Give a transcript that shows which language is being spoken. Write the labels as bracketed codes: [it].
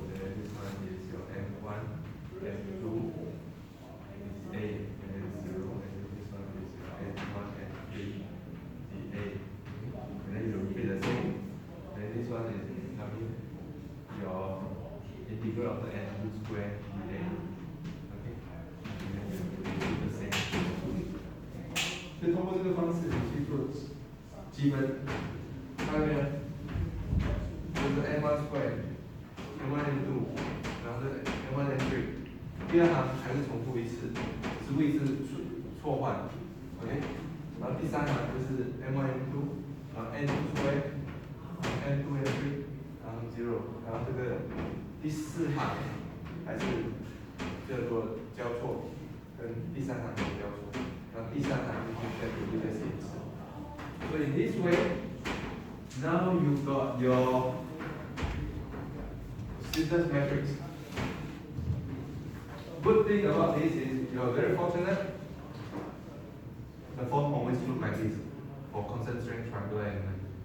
[en] And then this one is your n1, n2 dA, and then 0. And then this one is your n1, n3 dA. And then you repeat the same. Then this one is your integral of the n2 squared dA. Okay? And then you repeat the same. [zh] 所以通过这个方式，你去做积分，看到没有？就是 n1 square，n1 n2，然后这个 n1 n3，第二行还是重复一次，只不过一次错换 ，OK？然后第三行就是 n1 n2，然后 n2 square，n2 n3，然后 0，然后这个第四行还是叫做交错，跟第三行有交错。然后第三行就是再读这些一次。 [en] So in this way, now you got your stiffness matrix. Good thing about this is you are very fortunate. The form always look like this for constant strength triangular element.